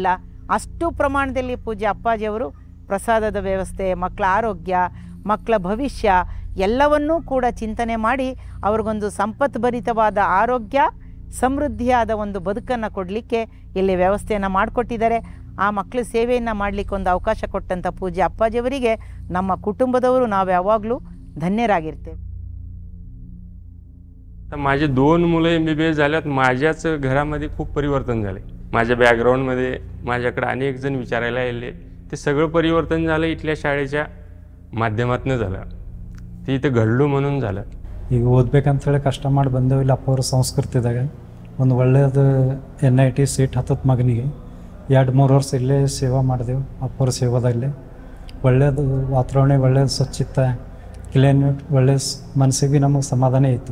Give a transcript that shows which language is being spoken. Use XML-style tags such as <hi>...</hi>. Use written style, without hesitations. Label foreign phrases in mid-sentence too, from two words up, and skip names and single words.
<kn>ಅಷ್ಟು ಪ್ರಮಾಣದಲ್ಲಿ ಪೂಜ್ಯ ಅಪ್ಪಾಜಿಯವರು ಪ್ರಸಾದದ ವ್ಯವಸ್ಥೆ, ಮಕ್ಕಳ ಆರೋಗ್ಯ, ಮಕ್ಕಳ ಭವಿಷ್ಯ ಎಲ್ಲವನ್ನೂ ಕೂಡ ಚಿಂತನೆ ಮಾಡಿ ಅವ್ರಿಗೊಂದು ಸಂಪತ್ಭರಿತವಾದ ಆರೋಗ್ಯ, ಸಮೃದ್ಧಿಯಾದ ಒಂದು ಬದುಕನ್ನು ಕೊಡಲಿಕ್ಕೆ ಇಲ್ಲಿ ವ್ಯವಸ್ಥೆಯನ್ನು ಮಾಡಿಕೊಟ್ಟಿದ್ದಾರೆ. ಆ ಮಕ್ಕಳ ಸೇವೆಯನ್ನು ಮಾಡಲಿಕ್ಕೆ ಒಂದು ಅವಕಾಶ ಕೊಟ್ಟಂಥ ಪೂಜ್ಯ ಅಪ್ಪಾಜಿಯವರಿಗೆ ನಮ್ಮ कुटुंबದವರು ನಾವು ಯಾವಾಗಲೂ ಧನ್ಯರಾಗಿರ್ತೇವೆ.</kn> <mr>माझे 2 मुलं MBBS झाल्यात. माझ्याच घरामध्ये खूप परिवर्तन झाले. माझ्या बॅकग्राऊंडमध्ये माझ्याकडे अनेक जण विचारायला आले. ते सगळं परिवर्तन झालं इथल्या शाळेच्या ಮಾಧ್ಯಮಾತ್ನೇ झालं. ते इथं घडलो म्हणून झालं.</mr> <kn>ಈಗ ಓದಬೇಕಂತೇಳಿ ಕಷ್ಟ ಮಾಡಿ ಬಂದೇವು. ಇಲ್ಲಿ ಅಪ್ಪವ್ರ ಸಂಸ್ಕೃತಿದಾಗ ಒಂದು ಒಳ್ಳೆಯದು NIT ಸೀಟ್ ಹತ್ತದ ಮಗನಿಗೆ 2-3 ವರ್ಷ ಇಲ್ಲೇ ಸೇವಾ ಮಾಡಿದೆವು. ಅಪ್ಪವ್ರ ಸೇವಾದಲ್ಲೇ ಒಳ್ಳೆಯದು ವಾತಾವರಣ, ಒಳ್ಳೆಯದು ಸ್ವಚ್ಛತೆ, ಕ್ಲೀನ್ಯೂಟ್, ಒಳ್ಳೆಯ ಮನಸ್ಸಿಗೆ ಭೀ ನಮಗೆ ಸಮಾಧಾನ ಇತ್ತು.</kn>